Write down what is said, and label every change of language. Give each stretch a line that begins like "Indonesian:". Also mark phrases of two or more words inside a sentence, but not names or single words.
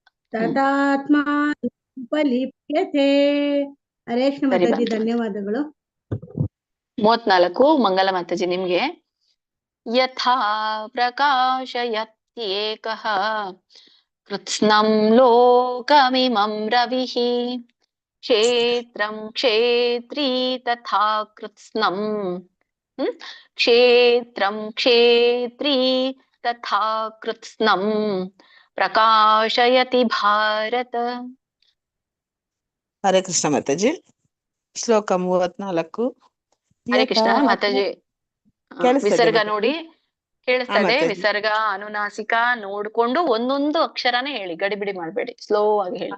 Sanskrit: ತದಾತ್ಮಾನೋಪಲಿಪ್ಯತೆ. ಹರೇ ಕೃಷ್ಣ
Kannada: ಸರಿ ಮಾತಾಜಿ, ಬಂತು. ಧನ್ಯವಾದಗಳು. 34 ಮಂಗಲ ಮಾತಾಜಿ ನಿಮ್ಗೆ.
Sanskrit: ಯಥಾ ಪ್ರಕಾಶಯತ್ಯೇಕಃ ಕೃತ್ಸ್ನಂ ಲೋಕಮಿಮಂ ರವಿಃ ಕ್ಷೇತ್ರಂ ಕ್ಷೇತ್ರೀ ತಥಾ ಕೃತ್ಸ್ನಂ. ಕ್ಷೇತ್ರಂ ಕ್ಷೇತ್ರೀ ತಥಾ ಕೃತ್ಸ್ನಂ ಪ್ರಕಾಶಯತಿ ಭಾರತ. ಹರೇ ಕೃಷ್ಣ
Kannada: ಮಾತಾಜಿ. ಶ್ಲೋಕ 34.
Sanskrit: ಹರೇ ಕೃಷ್ಣ
Kannada: ಮಾತಾಜಿ. ಕೇಳಿಸ್ತದೆ ವಿಸರ್ಗ ಮಾತಾಜಿ? ನೋಡಿ, ಕೇಳಿಸ್ತಾ ಇದೆ. ಮಾತಾಜಿ. ವಿಸರ್ಗ ಅನುನಾಸಿಕ ನೋಡ್ಕೊಂಡು ಒಂದೊಂದು ಅಕ್ಷರನೇ ಹೇಳಿ, ಗಡಿಬಿಡಿ ಮಾಡ್ಬೇಡಿ, ಸ್ಲೋ ಆಗಿ ಹೇಳಿ.